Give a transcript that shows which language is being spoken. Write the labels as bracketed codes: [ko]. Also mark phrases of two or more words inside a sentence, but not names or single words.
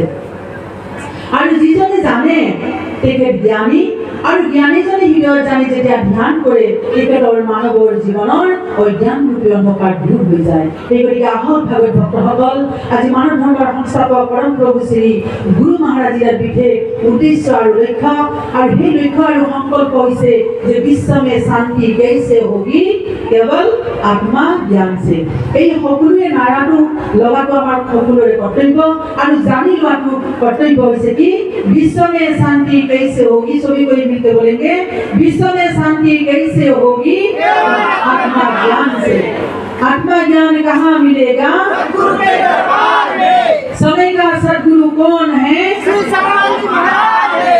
[as] আৰু যিজনে জানে তেখেত জ্ঞানী, আৰু জ্ঞানীজনে হৃদয়ত জানি যেতিয়া ধ্যান কৰে তেখেতৰ মানৱৰ জীৱনৰ অজ্ঞানৰূপী অন্ধকাৰ দূৰ হৈ যায়। সেই গতিকে আহক ভাগৱত ভক্তসকল, আজি মানৱ ধৰ্মৰ সংস্থাপক পৰম প্ৰভু শ্ৰী গুৰু মহাৰাজৰ বিশেষ উদ্দেশ্য আৰু লক্ষ্য, আৰু সেই লক্ষ্য আৰু সংকল্প হৈছে যে [hi] विश्व में शांति कैसे होगी [as] কেৱল [hi] आत्मा ज्ञान से। [as] এই সকলোৱে নাৰাটো লগাটো আমাৰ সকলোৰে কৰ্তব্য, আৰু জানি লোৱাটো কৰ্তব্য হৈছে কি? [hi] विश्व में शांति कैसे होगी? सभी कोई मिलकर बोलेंगे, विश्व में शांति कैसे होगी? आत्मा ज्ञान से। आत्मा ज्ञान कहाँ मिलेगा? सद्गुरु के दरबार में। समय का सद्गुरु कौन है? श्री सतपाल जी महाराज है।